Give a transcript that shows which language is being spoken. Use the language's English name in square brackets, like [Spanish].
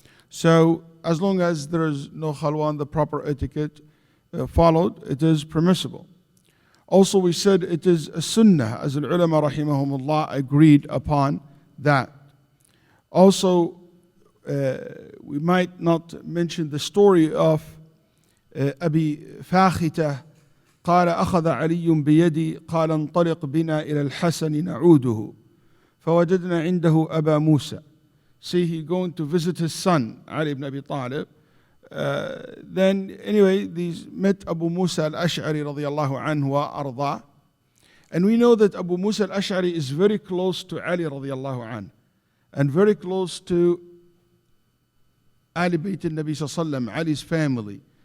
[English] So as long as there is no khalwa and the proper etiquette followed, it is permissible. Also we said it is a sunnah, as the ulama rahimahumullah agreed upon that. Also we might not mention the story of Abi Fakhita. [Arabic] قال أخذ علي بيدي قال انطلق بنا إلى الحسن نعوده فوجدنا عنده أبا موسى. [English] See, he going to visit his son Ali ibn Abi Talib. Then anyway, these met Abu Musa al-Ash'ari radiyallahu anhu wa arda. And we know that Abu Musa al-Ash'ari is very close to Ali radiyallahu anhu, and very close to Ali Bayt al-Nabi sallallahu alayhi wa sallam, Ali's family.